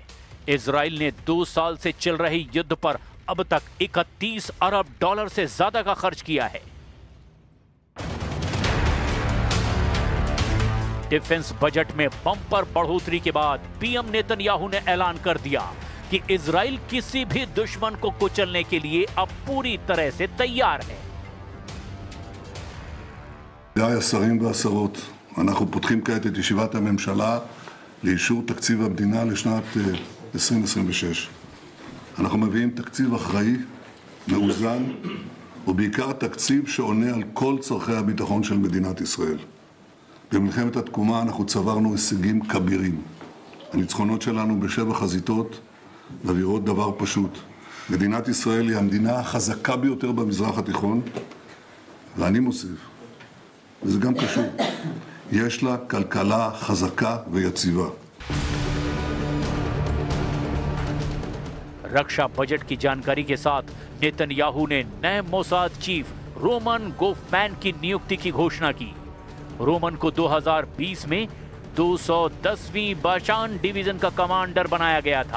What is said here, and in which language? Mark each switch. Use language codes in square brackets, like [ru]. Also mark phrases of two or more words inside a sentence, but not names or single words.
[hi] इजराइल ने 2 साल से चल रहे युद्ध पर अब तक 31 अरब डॉलर से ज्यादा का खर्च किया है। [en] defense budget [hi] में बम्पर बढ़ोतरी के बाद पीएम नेतन्याहू ने ऐलान कर दिया कि इजराइल किसी भी दुश्मन को कुचलने के लिए अब पूरी तरह से तैयार है। [he] השרים והשרות, אנחנו פותחים כעת את ישיבת הממשלה לאישור תקציב המדינה לשנת 2026. אנחנו מביאים תקציב אחראי, מאוזן, ובעיקר תקציב שעונה על כל צורכי הביטחון של מדינת ישראל. במלחמת התקומה אנחנו צברנו הישגים כבירים. הניצחונות שלנו בשבע חזיתות מבהירות דבר פשוט. מדינת ישראל היא המדינה החזקה ביותר במזרח התיכון, ואני מוסיף, וזה גם קשור, יש לה כלכלה חזקה ויציבה. [hi] रक्षा बजट की जानकारी के साथ नेतन्याहू ने नए मोसाद चीफ रोमन गोफमैन की नियुक्ति की घोषणा की। रोमन को 2020 में 210वीं बाशान डिवीजन का कमांडर बनाया गया था।